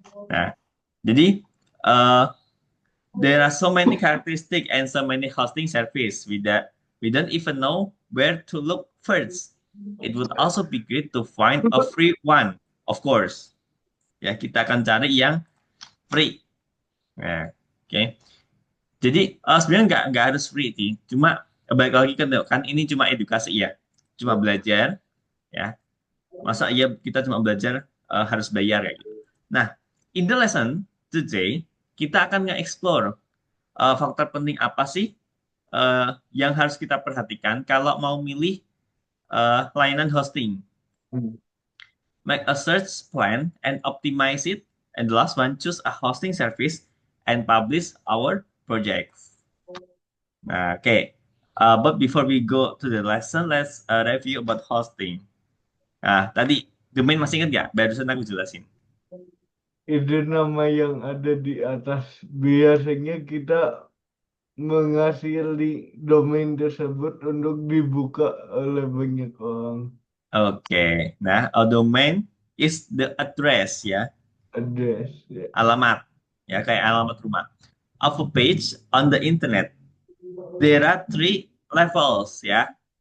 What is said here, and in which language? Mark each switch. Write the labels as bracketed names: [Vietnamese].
[Indonesian] Nah, jadi uh, [English] there are so many characteristics and so many hosting service we don't even know where to look first. It would also be great to find a free one, of course. [Indonesian] Ya, kita akan cari yang free. Nah, oke. Jadi sebenarnya nggak harus free sih. Cuma balik lagi kan ini cuma edukasi ya, cuma Ya. belajar ya. Masa iya kita cuma belajar harus bayar kayak gitu. Nah, [English] in the lesson today [Indonesian] kita akan nge-explore faktor penting apa sih yang harus kita perhatikan kalau mau milih layanan hosting. Hmm. [English] Make a search plan and optimize it. And the last one, choose a hosting service and publish our projects. [Indonesian] Nah, oke. [English] But before we go to the lesson, let's review about hosting. [Indonesian] Nah, tadi domain masih ingat nggak? Barusan aku jelasin. Itu nama yang ada di atas. Biasanya kita mengasih domain tersebut untuk dibuka oleh banyak orang. Oke. [English] Nah, a domain is the address ya, Address. Ya. [Indonesian] alamat ya kayak alamat rumah. [English] Of a page on the internet. There are three levels ya.